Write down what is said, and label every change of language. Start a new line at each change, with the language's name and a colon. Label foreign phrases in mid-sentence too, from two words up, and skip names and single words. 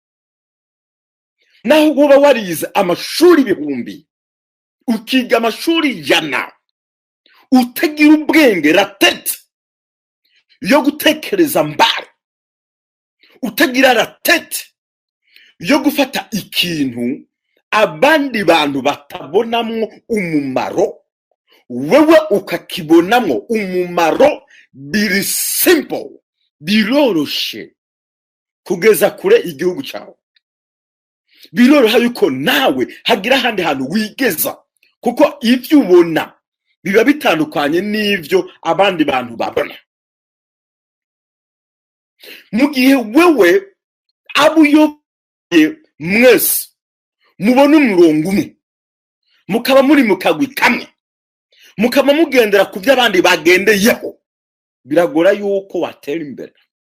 Rundi: Naho uba warize amashuri ibihumbi, ukiga amashuri 100, utagira ubwenge ratete yo gutekereza mbare, utagira ratete yo gufata ikintu abandi bantu batabonamwo umumaro, wewe ukakibonamwo umumaro. Biri simple, biroroshe kugeza kure igihugu cyawe. Biroroha yuko nawe hagira handi hantu wigeza, kuko ivyo ubona biba bitandukanye n'ivyo abandi bantu babona. Mu gihe wewe abuyoboye mwese mubona umurongo umwe, mukaba muri mukagwi kamwe, mukaba mugendera ku by'abandi bagendeyeho, biragora yuko watera imbere.